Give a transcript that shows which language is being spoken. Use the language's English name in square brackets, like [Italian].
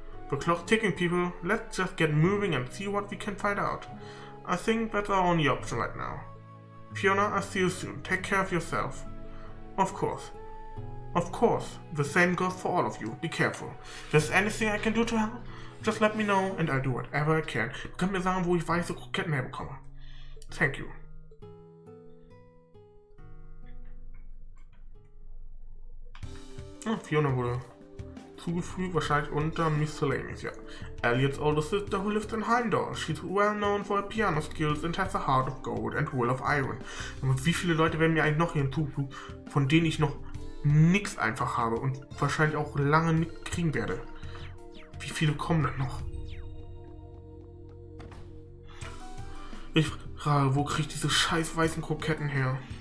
[English] The clock's ticking, people. Let's just get moving and see what we can find out. I think that's our only option right now. Fiona, I'll see you soon. Take care of yourself. Of course. Of course. The same goes for all of you. Be careful. If there's anything I can do to help, just let me know and I'll do whatever I can. [German] Du kannst mir sagen, wo ich weiße Kroketten herbekomme. [English] Thank you. [German] Fiona wurde zugefügt, wahrscheinlich unter Miscellaneous, ja. [English] Elliot's older sister who lives in Heimdall. She's well known for her piano skills and has a heart of gold and will of iron. [German] Und wie viele Leute werden mir eigentlich noch hier hinzufügen, von denen ich noch nix einfach habe und wahrscheinlich auch lange nicht kriegen werde? Wie viele kommen denn noch? Ich frage, wo kriege ich diese scheiß weißen Kroketten her?